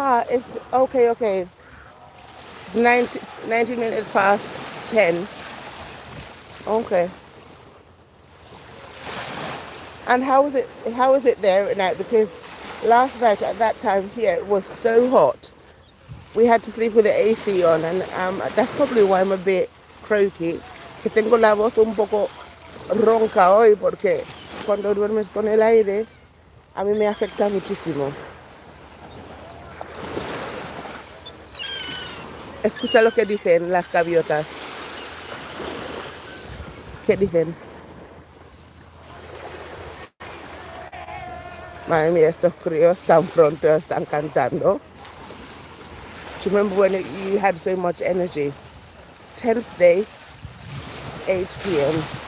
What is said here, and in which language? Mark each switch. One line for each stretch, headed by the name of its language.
English: It's okay. It's 90 minutes past 10. Okay. And how is it there at night? Because last night at that time here it was so hot. We had to sleep with the AC on, and that's probably why I'm a bit croaky.
Spanish: Que tengo la voz un poco ronca hoy porque cuando duermes con el aire a mí me afecta muchísimo. Escucha lo que dicen las gaviotas. ¿Qué dicen? Madre mía, estos críos tan pronto están cantando.
English: Do you remember when you had so much energy? 10th day, 8 p.m.